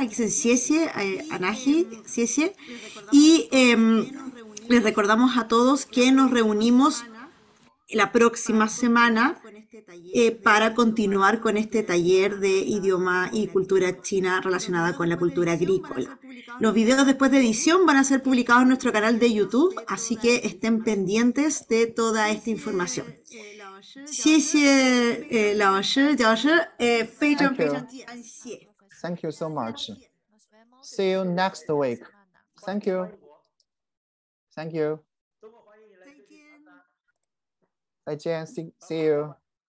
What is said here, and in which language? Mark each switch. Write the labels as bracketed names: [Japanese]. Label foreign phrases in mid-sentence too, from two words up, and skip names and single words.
[Spanish] Aquí se ciesie, Anaji, ciesie. Y les recordamos a todos que nos reunimos la próxima semana para continuar con este taller de idioma y cultura china relacionada con la cultura agrícola. Los videos después de edición van a ser publicados en nuestro canal de YouTube, así que estén pendientes de toda esta información. [Chinese] 谢谢老师，教师，非常感谢。 [English] Thank you so much. See you next week. Thank you. Thank you. 再见，see you.